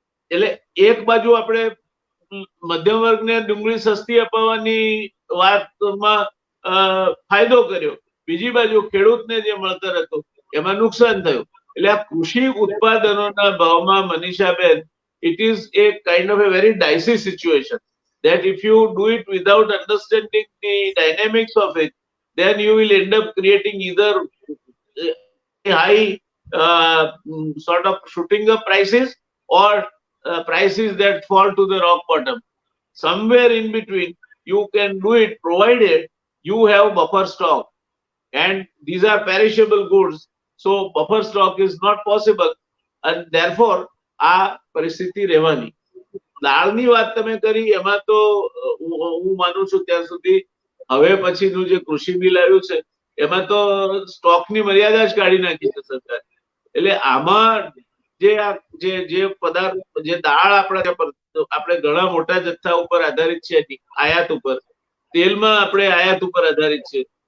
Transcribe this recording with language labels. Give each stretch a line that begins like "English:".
Gujarati: એટલે એક બાજુ આપણે મધ્યમ વર્ગને ડુંગળી સસ્તી અપાવવાની વાતમાં ફાયદો કર્યો, બીજી બાજુ ખેડૂતને જે મળતર હતું એમાં નુકસાન થયું. એટલે આ કૃષિ ઉત્પાદનોના ભાવમાં મનીષાબેન
English: it is a kind of a very dicey situation that if you do it without understanding the dynamics of it, then you will end up creating either high sort of shooting up prices or prices that fall to the rock bottom. Somewhere in between, you can do it provided you have buffer stock. And these are perishable goods. So buffer stock is not possible. And therefore,
Gujarati: આ પરિસ્થિતિ રહેવાની. દાળની વાત તમે કરી એમાં તો હું માનું છું ત્યાં સુધી હવે પછીનું જે કૃષિ બિલ આવ્યું છે એમાં તો સ્ટોકની મર્યાદા જ કાઢી નાખી છે સરકાર. એટલે આમાં જે પદાર્થ જે દાળ આપણે ઘણા મોટા જથ્થા ઉપર આધારિત છે આયાત ઉપર, તેલમાં આપણે આયાત ઉપર આધારિત છે.